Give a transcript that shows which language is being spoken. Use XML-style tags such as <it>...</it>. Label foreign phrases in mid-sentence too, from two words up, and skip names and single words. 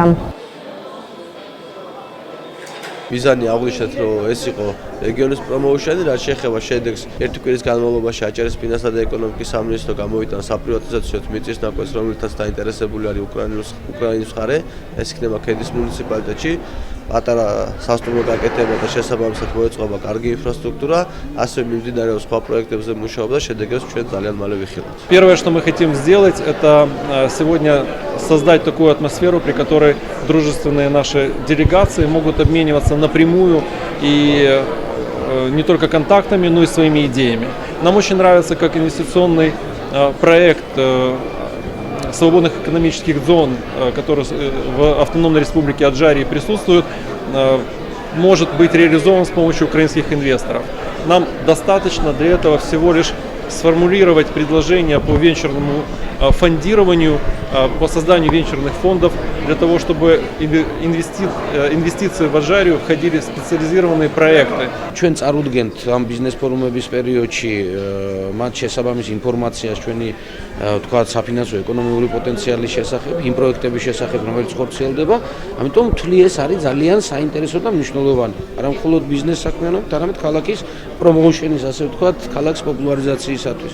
<ka>მიზანი აღვნიშნეთ, რომ ეს იყო რეგიონის პრომოუშენი, რაც შეეხება შედეგს ერთი კვირის განმავლობაში აჭარის ფინანსთა და ეკონომიკის სამინისტრო გამოვიტანა საპრივატიზაციო მიწის ნაკვეთს, რომელთაც დაინტერესებული არის უკრაინის მხარე, ეს იქნება ქედის მუნიციპალიტეტში. პატარა სასტუმრო გაკეთება და შესაბამისად მოეწყობა კარგი ინфраструктура, ასევე მიმდინარეობს სხვა პროექტებზე მუშაობა და შედეგებს ჩვენ ძალიან მალე ვიხილავთ.</ka> <ru>Первое, что мы хотим сделать, это сегодня создать такую атмосферу, при которой дружественные наши делегации могут обмениваться напрямую и не только контактами, но и своими идеями. Нам очень нравится, как инвестиционный проект свободных экономических зон, который в автономной республике Аджарии присутствует, может быть реализован с помощью украинских инвесторов. Нам достаточно для этого всего лишь сформулировать предложение по венчурному фондированию, по созданию венчурных фондов, для того, чтобы инвестиции в Аджарию входили в специализированные проекты.</ru> <ka>ჩვენ წარუდგენთ ამ ბიზნეს ფორუმების პერიოდში მათ შესაბამის ინფორმაციას ჩვენი თქვათ საფინანსო ეკონომიკური პოტენციალის შესახებ, იმ პროექტების შესახებ, რომელიც ხორციელდება, ამიტომ თვლი ეს არის ძალიან საინტერესო და მნიშვნელოვანი. არა მხოლოდ ბიზნეს საქმიანობით, არამედ ქალაქის პრომოუშენის, ასე ვთქვათ, ქალაქის პოპულარიზაციისათვის.</ka>